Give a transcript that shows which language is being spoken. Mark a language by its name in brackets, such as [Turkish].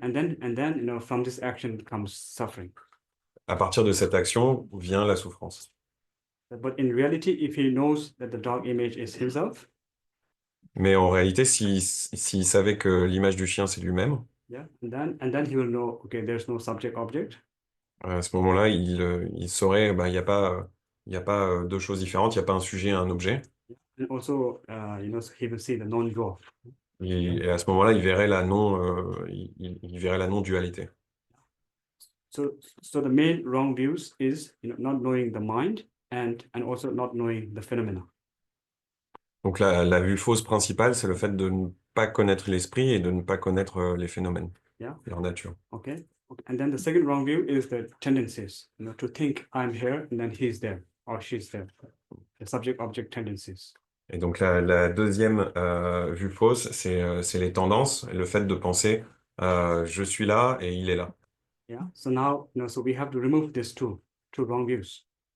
[English] And then from this action comes suffering. [French] À partir de cette action vient la souffrance. [English] But in reality, if he knows that the dog image is himself. [French] Mais en réalité, s'il savait que l'image du chien c'est lui-même. [English] Yeah. And then he will know, okay, there's no subject object. [French] À ce moment-là, il saurait, bah, il y a pas deux choses différentes, il n'y a pas un sujet et un objet. [English] And also, so he will see the non-dual. [French] Et à ce moment-là, il verrait la non, il verrait la non-dualité. [English] So the main wrong views is not knowing the mind and also not knowing the phenomena. [French] Donc la vue fausse principale, c'est le fait de ne pas connaître l'esprit et de ne pas connaître les phénomènes, [English] Yeah. [French] leur nature. [English] Okay. And then the second wrong view is the tendencies, to think I'm here and then he's there or she's there. The subject-object tendencies. [French] Et donc la deuxième vue fausse, c'est les tendances, le fait de penser je suis là et il est là. [English] Yeah. So now, so we have to remove these two wrong views.